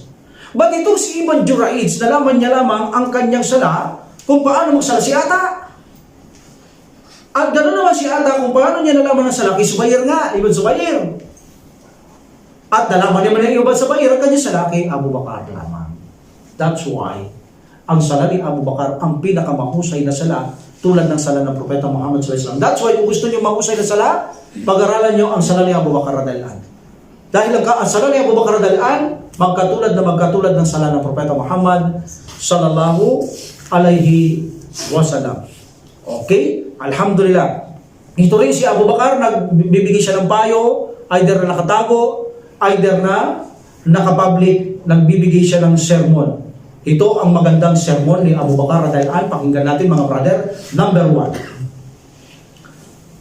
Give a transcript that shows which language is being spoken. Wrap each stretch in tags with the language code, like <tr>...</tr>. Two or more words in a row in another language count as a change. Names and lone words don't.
<tl>But itong si Ibn Jurayj, nalaman niya lamang ang kanyang sala kung paano magsala si Ata. At gano'n naman si Ata kung paano niya nalaman ang sala kay Zubair nga, Ibn Zubair. At nalaman niya man ang Ibn Zubair ang kanyang sala kay Abu Bakar lamang.</tl> <en>That's why,</en> <tl>ang sala ni Abu Bakar ang pinakamahusay na sala tulad ng sala ng Propeta Muhammad SAW.</tl> <en>That's why</en> <tl>kung gusto niyo mahusay na sala, pag-aralan niyo ang sala ni Abu Bakar</tl> <ar>رضي الله عنه.</ar> <tl>Dahil ang sala ni Abu Bakar</tl> <ar>رضي الله عنه,</ar> <tl>magkatulad ng sala ng Propeta Muhammad</tl> <ar>صلى الله عليه وسلم.</ar> <tl>Okay? Alhamdulillah. Ito rin si Abu Bakar, nagbibigay siya ng payo, either na nakatago, either na nakapublic, nagbibigay siya ng sermon. Ito ang magandang sermon ni Abu Bakar</tl> <ar>رضي الله عنه.</ar> <tl>Pakinggan natin mga brother. Number 1.</tl>